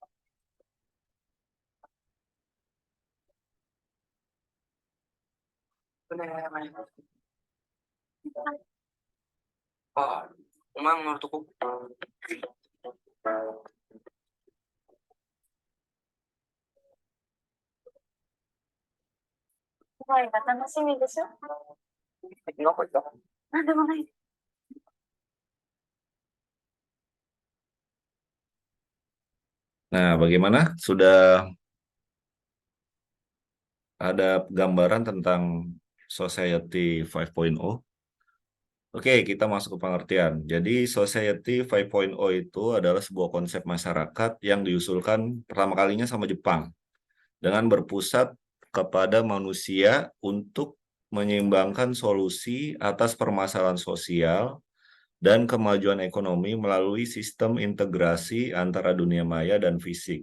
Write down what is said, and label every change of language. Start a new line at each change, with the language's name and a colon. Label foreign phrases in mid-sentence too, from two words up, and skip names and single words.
Japanese: あ、お前も乗るとこ。すごいが楽しみでしょ？どこ行った？なんでもない。
Indonesian: Nah, bagaimana? Sudah ada gambaran tentang Society 5.0? Oke, kita masuk ke pengertian. Jadi, Society 5.0 itu adalah sebuah konsep masyarakat yang diusulkan pertama kalinya sama Jepang dengan berpusat kepada manusia untuk menyeimbangkan solusi atas permasalahan sosial dan kemajuan ekonomi melalui sistem integrasi antara dunia maya dan fisik.